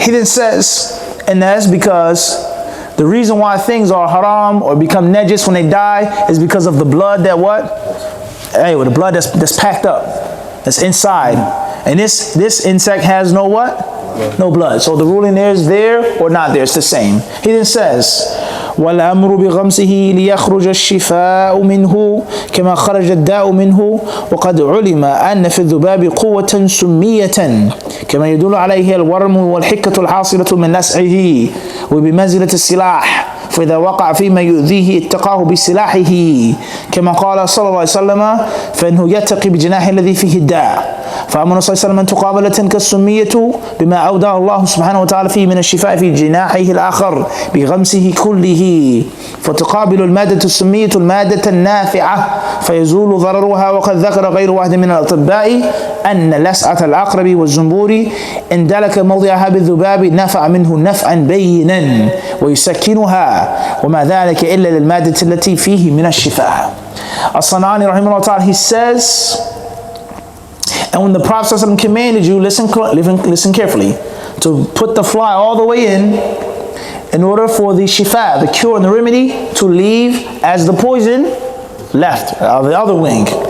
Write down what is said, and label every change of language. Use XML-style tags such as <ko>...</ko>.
<en>He then says, and that's because the reason why things are haram or become najis when they die is because of the blood that what? Anyway, the blood that's packed up, that's inside. And this insect has no what? No blood. So the ruling is there or not there. It's the same. He then says,</en> <ar>والأمر بغمسه ليخرج الشفاء منه كما خرج الداء منه وقد علم أن في الذباب قوة سمية كما يدل عليه الورم والحكة الحاصلة من لسعه وبمنزلة السلاح فإذا وقع فيما يؤذيه اتقاه بسلاحه كما قال صلى الله عليه وسلم فإنه يتقي بجناح الذي فيه الداء فأمر صلى الله عليه وسلم أن تقابل تلك السمية بما أودع الله سبحانه وتعالى فيه من الشفاء في جناحه الآخر بغمسه كله فتقابل المادة السمية المادة النافعة فيزول ضررها. وقد ذكر غير واحد من الأطباء أن لسعة العقرب والزنبور إن دلك موضعها بالذباب نفع منه نفعا بينا ويسكنها وما ذلك إلا للمادة التي فيه من الشفاء.</ar> <en>As-Sanani rahimahullah ta'ala, he says, and when the Prophet ﷺ commanded you, listen carefully, to put the fly all the way in order for the shifa, the cure and the remedy, to leave as the poison left of the other wing.</en>